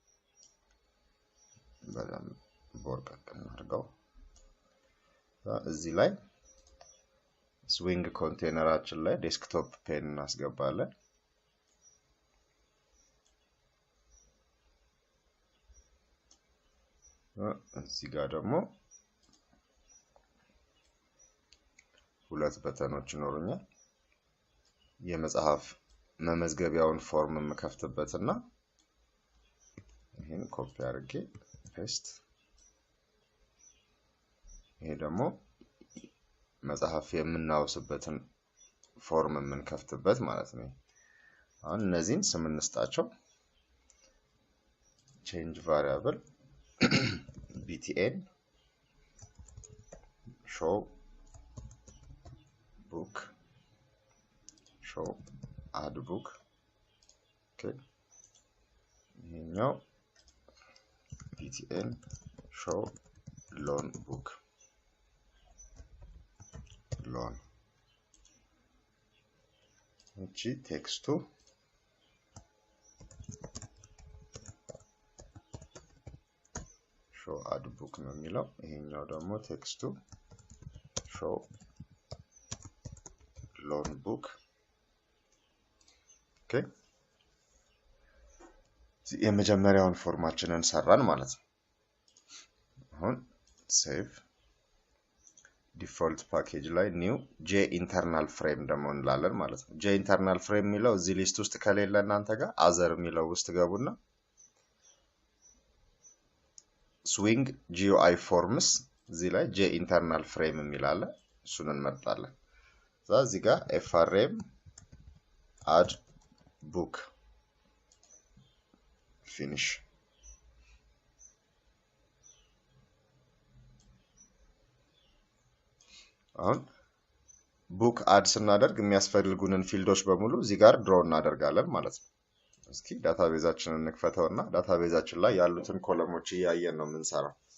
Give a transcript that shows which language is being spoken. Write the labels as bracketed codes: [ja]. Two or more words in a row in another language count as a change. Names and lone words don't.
[am] በደንብ ቦርቀቅ እናድርገው። እዚህ ላይ ስዊንግ ኮንቴነራችን ላይ [en] desktop pane [am] እናስገባለን። እዚህ ጋር ደግሞ ሁለት በተኖች ይኖሩኛል። የመጽሐፍ መመዝገቢያውን ፎርም የምከፍትበትና ይሄን ኮፒ አድርጌ ፔስት፣ ይሄ ደግሞ መጽሐፍ የምናውስበትን ፎርም የምንከፍትበት ማለት ነው። አሁን እነዚህን ስም እንስጣቸው። [en] change variable btn show book show add book [am] ኦኬ። ይሄኛው [en] btn show loan book [am] loan እቺ ቴክስቱ [en] show add book [am] ነው የሚለው። ይሄኛው ደግሞ ቴክስቱ [en] show loan book [am] ኦኬ። የመጀመሪያውን ፎርማችንን ሰራን ማለት ነው። አሁን ሴቭ [en] default package [am] ላይ [en] new j internal frame [am] ደግሞ እንላለን ማለት ነው። [en] j internal frame [am] የሚለው እዚህ ሊስት ውስጥ ከሌለ እናንተ ጋር አዘር የሚለው ውስጥ ገቡና [en] swing GUI forms [am] እዚህ ላይ [en] j internal frame [am] የሚል አለ፣ እሱን እንመርጣለን። እዚህ ጋር [en] frm add book finish [am] አሁን [en] book add [am] ስናደርግ የሚያስፈልጉንን ፊልዶች በሙሉ እዚህ ጋር ድሮ እናደርጋለን ማለት ነው። እስኪ ዳታቤዛችንን እንክፈተውና ዳታቤዛችን ላይ ያሉትን ኮለሞች እያየን ነው የምንሰራው።